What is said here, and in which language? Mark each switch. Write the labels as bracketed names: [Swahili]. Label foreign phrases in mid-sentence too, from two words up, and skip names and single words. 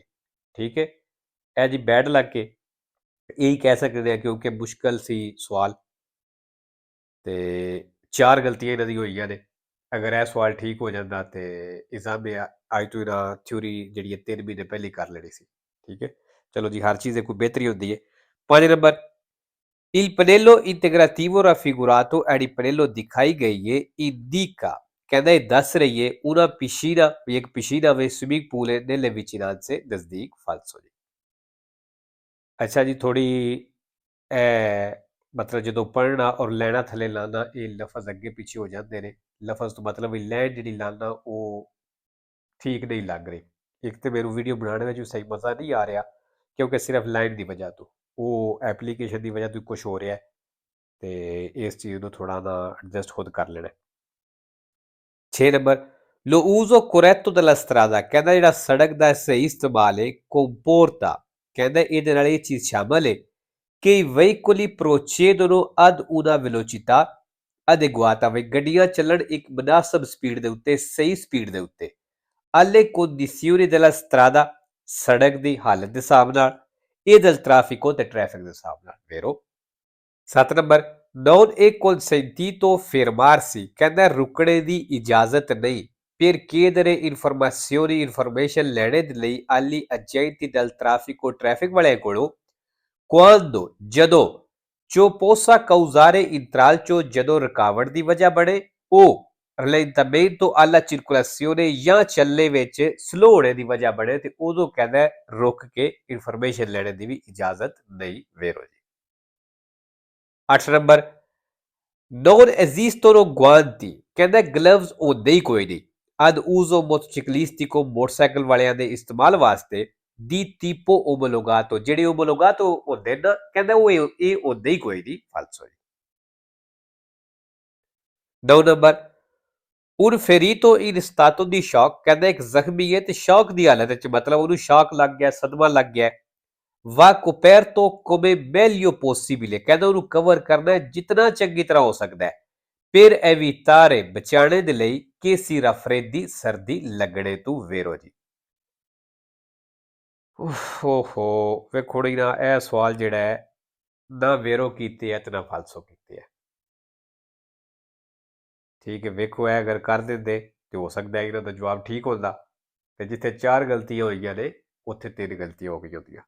[Punjabi] ਠੀਕ ਹੈ, ਇਹ ਜੀ [English] bad luck [Punjabi] ਕੇ ਇਹੀ ਕਹਿ ਸਕਦੇ ਆ ਕਿਉਂਕਿ ਮੁਸ਼ਕਲ ਸੀ ਸਵਾਲ ਤੇ 4 ਗਲਤੀਆਂ ਇਹਨਾਂ ਦੀ ਹੋਈਆਂ ਨੇ। ਅਗਰ ਇਹ ਸਵਾਲ ਠੀਕ ਹੋ ਜਾਂਦਾ ਤੇ ਐਗਜ਼ਾਮ ਅੱਜ ਤੋਂ ਇਹਨਾਂ ਥਿਊਰੀ ਜਿਹੜੀ ਹੈ 3 ਮਹੀਨੇ ਪਹਿਲੇ ਕਰ ਲੈਣੀ ਸੀ। ਠੀਕ ਹੈ, ਚਲੋ ਜੀ ਹਰ ਚੀਜ਼ ਦੀ ਕੋਈ ਬਿਹਤਰੀ ਹੁੰਦੀ ਹੈ। 5 ਨੰਬਰ, [Italian] il pannello integrativo raffigurato è il pannello [Punjabi] ਦਿਖਾਈ ਗਈ ਹੈ [Italian] indica [Punjabi] ਕਹਿੰਦਾ ਇਹ ਦੱਸ ਰਹੀ ਹੈ [Italian] una piscina, [Punjabi] ਇੱਕ piscina ਵਿੱਚ [English] swimming pool [Punjabi] है [Italian] nelle vicinanze [Punjabi] ਨਜ਼ਦੀਕ। ਫਾਲਸੋ ਜੀ ਅੱਛਾ ਜੀ, ਥੋੜੀ ਮਤਲਬ ਜਦੋਂ ਪੜ੍ਹਨਾ ਔਰ ਲੈਣਾ ਥੱਲੇ ਲਾਣਾ ਇਹ ਲਫ਼ਜ਼ ਅੱਗੇ ਪਿੱਛੇ ਹੋ ਜਾਂਦੇ ਨੇ। ਲਫ਼ਜ਼ ਤੋਂ ਮਤਲਬ ਲੈਣ ਜਿਹੜੀ ਲਾਣਾ ਉਹ ਠੀਕ ਨਹੀਂ ਲੱਗ ਰਹੀ। ਇੱਕ ਤੇ ਮੈਨੂੰ ਵੀਡੀਓ ਬਣਾਉਣ ਵਿੱਚ ਵੀ ਸਹੀ ਮਜ਼ਾ ਨਹੀਂ ਆ ਰਿਹਾ ਕਿਉਂਕਿ ਸਿਰਫ ਲਾਈਨ ਦੀ ਵਜ੍ਹਾ ਤੋਂ, ਉਹ ਐਪਲੀਕੇਸ਼ਨ ਦੀ ਵਜ੍ਹਾ ਤੋਂ ਕੁਛ ਹੋ ਰਿਹਾ ਤੇ ਇਸ ਚੀਜ਼ ਨੂੰ ਥੋੜਾ ਨਾ ਐਡਜਸਟ ਖੁਦ ਕਰ ਲੈਣਾ। 6 ਨੰਬਰ [Italian] lo uso corretto della strada [Punjabi] ਕਹਿੰਦਾ ਜਿਹੜਾ ਸੜਕ ਦਾ ਸਹੀ ਇਸਤੇਮਾਲ ਹੈ comporta ਕਹਿੰਦਾ ਇਹਦੇ ਨਾਲ ਇਹ ਚੀਜ਼ ਸ਼ਾਮਲ ਹੈ [Italian] che i veicoli procedono ad una velocità adeguata [Punjabi] ਵੀ ਗੱਡੀਆਂ ਚੱਲਣ ਇੱਕ ਮੁਨਾਸਬ ਸਪੀਡ ਦੇ ਉੱਤੇ ਸਹੀ ਸਪੀਡ ਦੇ ਉੱਤੇ [Italian] alle condizioni della strada [Punjabi] ਸੜਕ ਦੀ ਹਾਲਤ ਦੇ ਹਿਸਾਬ ਨਾਲ [Italian] e del traffico [Punjabi] ਤੇ ਟ੍ਰੈਫਿਕ ਦੇ ਹਿਸਾਬ ਨਾਲ vero 7 ਨੰਬਰ [Italian] non è consentito fermarsi [Punjabi] ਕਹਿੰਦਾ ਰੁਕਣੇ ਦੀ ਇਜਾਜ਼ਤ ਨਹੀਂ [Italian] per chiedere information [Punjabi] ਲੈਣੇ ਦੇ ਲਈ [Italian] agli agenti del traffico [Punjabi] traffic ਵਾਲਿਆਂ ਕੋਲੋਂ quando ਜਦੋਂ [Italian] ciò possa causare intralcio [Punjabi] ਜਦੋਂ ਰੁਕਾਵਟ ਦੀ ਵਜ੍ਹਾ ਬਣੇ ਉਹ [Italian] rallentamento alla circolazione [Punjabi] ਜਾਂ ਚੱਲੇ ਵਿੱਚ ਸਲੋ ਹੋਣੇ ਦੀ ਵਜ੍ਹਾ ਬਣੇ ਤੇ ਉਦੋਂ ਕਹਿੰਦਾ ਰੁਕ ਕੇ ਇਨਫੋਰਮੇਸ਼ਨ ਲੈਣੇ ਦੀ ਵੀ ਇਜਾਜ਼ਤ ਨਹੀਂ ਵੇਰੋ ਜੀ। 8 ਨੰਬਰ [Italian] non esistono guanti [Punjabi] ਕਹਿੰਦਾ ਗਲਵਜ਼ ਹੁੰਦੇ ਹੀ ਕੋਈ ਨਹੀਂ [Italian] ad uso motociclistico [Punjabi] ਮੋਟਰਸਾਈਕਲ ਵਾਲਿਆਂ ਦੇ ਇਸਤੇਮਾਲ ਵਾਸਤੇ [Italian] di tipo omologato [Punjabi] ਜਿਹੜੇ omologato ਹੁੰਦੇ ਨਾ ਕਹਿੰਦਾ ਉਹ ਇਹ ਹੁੰਦੇ ਹੀ ਕੋਈ ਨਹੀਂ ਫਾਲਸੋ ਜੀ। 9 ਨੰਬਰ [Italian] un ferito in stato di shock [Punjabi] ਕਹਿੰਦਾ ਇੱਕ ਜ਼ਖਮੀ ਹੈ ਤੇ ਸ਼ੌਕ ਦੀ ਹਾਲਤ ਵਿੱਚ ਮਤਲਬ ਉਹਨੂੰ ਸ਼ੌਕ ਲੱਗ ਗਿਆ ਸਦਮਾ ਲੱਗ ਗਿਆ [Italian] va coperto come meglio possibile [Punjabi] ਕਹਿੰਦਾ ਉਹਨੂੰ ਕਵਰ ਕਰਨਾ ਹੈ ਜਿੰਨਾ ਚੰਗੀ ਤਰ੍ਹਾਂ ਹੋ ਸਕਦਾ ਹੈ [Italian] per evitare [Punjabi] ਬਚਾਣੇ ਦੇ ਲਈ [Italian] che si raffreddi [Punjabi] ਸਰਦੀ ਲੱਗਣੇ ਤੋਂ ਵੇਰੋ ਜੀ। ਓਹੋ ਵੇਖੋ ਨਾ ਇਹ ਸਵਾਲ ਜਿਹੜਾ ਹੈ ਨਾ ਵੇਰੋ ਕੀਤੇ ਹੈ ਤੇ ਨਾ ਫਾਲਸੋ ਕੀਤੇ ਹੈ ਠੀਕ ਹੈ। ਵੇਖੋ ਇਹ ਅਗਰ ਕਰ ਦਿੰਦੇ ਤੇ ਹੋ ਸਕਦਾ ਇਹਨਾਂ ਦਾ ਜਵਾਬ ਠੀਕ ਹੁੰਦਾ ਤੇ ਜਿੱਥੇ 4 ਗਲਤੀਆਂ ਹੋਈਆਂ ਨੇ ਉੱਥੇ 3 ਗਲਤੀਆਂ ਹੋ ਗਈਆਂ ਹੁੰਦੀਆਂ।